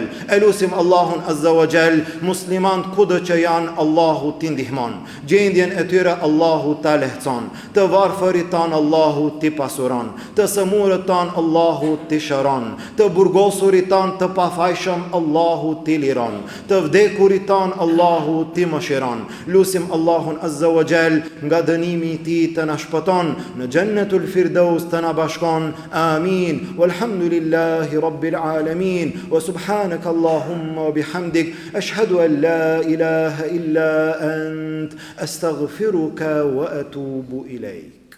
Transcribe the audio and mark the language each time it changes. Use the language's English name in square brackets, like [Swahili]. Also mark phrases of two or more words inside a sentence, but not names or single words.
[Albanian] Elusim Allahun [Arabic] عز وجل, [Albanian] muslimant kudo që janë, Allahu t'i ndihmon, gjendjen e tyre Allahu ta lehtëson, të varfërit tan Allahu t'i pasuron, të sëmurët tan Allahu t'i shëron, të burgosurit tan të pafajshëm Allahu t'i liron, të vdekurit tan Allahu t'i mëshiron. Lusim Allahun [Arabic] عز وجل, [Albanian] nga dënimi i tij të na shpëton, në Jannatul Firdaus të na bashkon. Amin. [Arabic] والحمد لله رب العالمين وسبحانك اللهم وبحمدك أشهد أن لا إله إلا أنت أستغفرك وأتوب إليك.